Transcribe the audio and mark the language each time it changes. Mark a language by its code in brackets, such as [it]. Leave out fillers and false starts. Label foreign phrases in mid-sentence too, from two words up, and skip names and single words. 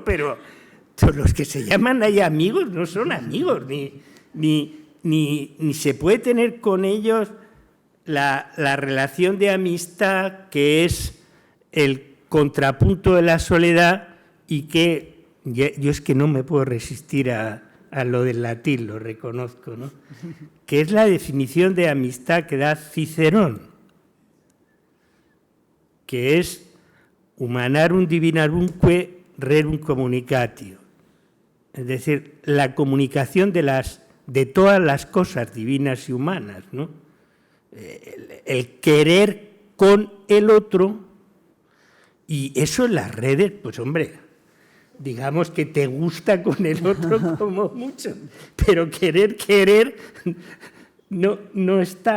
[es] Pero los que se llaman ahí amigos no son amigos, ni se puede tener con ellos la relación de amistad que es el contrapunto de la soledad y que yo es que no me puedo resistir a lo del latín, lo reconozco, ¿no? Que es la definición de amistad que da Cicerón, que es [la] humanarum divinarumque rerum communicatio, [es] es decir, la comunicación de todas las cosas divinas y humanas, ¿no? El querer con el otro, y eso en las redes, pues hombre, digamos que te gusta con el otro como mucho, pero querer no está.